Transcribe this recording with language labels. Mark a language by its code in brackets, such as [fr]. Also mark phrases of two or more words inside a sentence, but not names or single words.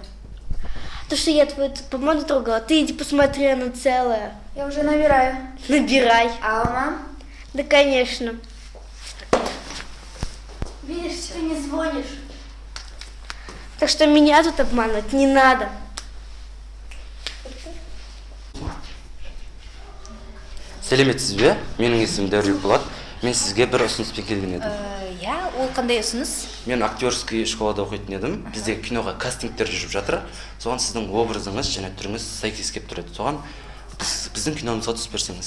[ru] То, что я твою помаду трогала, ты иди посмотри, она целая. Я уже набираю. Набирай. Алло, мам. Да, конечно. Видишь, ты не звонишь. Так что меня тут обманывать не надо. [kk] Сәлеметсіз бе? Менің есімім Дәурен болады. Мен сізге бір ұсыныспен келген едім. Я, ол қандай ұсыныс? Мен актерский школада оқитын едім. Бізде киноға кастингтер жүріп жатыр. Соған сіздің образыңыз және түріңіз сәйкес келіп тұрады. Соған біздің киномызға түсіп берсеңіз.